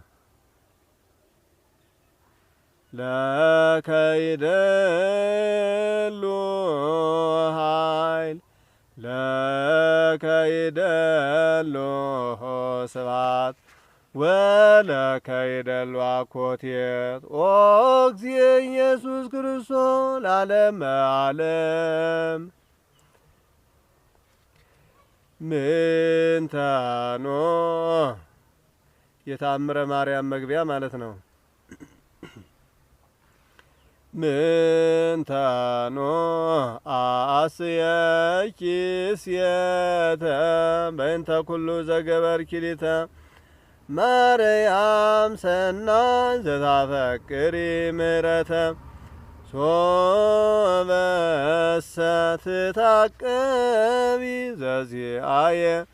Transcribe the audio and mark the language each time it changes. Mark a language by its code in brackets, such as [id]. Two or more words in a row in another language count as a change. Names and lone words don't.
[gez] ለከ ይደሉ ኃይል ለከ ይደሉ ስብሐት ወለከ ይደሉ አኮቴት ኦ እግዚእ ኢየሱስ ክርስቶስ ለዓለመ ዓለም። ምንተኖ [am] የታምረ ማርያም መግቢያ ማለት ነው። [gez] ምንተኖ አስየኪ ስየተ በእንተ ኩሉ ዘገበርኪ ሊተ ማርያም ሰናይ ዘታፈቅሪ ምሕረተ ሶበሰ ትታቀቢ ዘዚአየ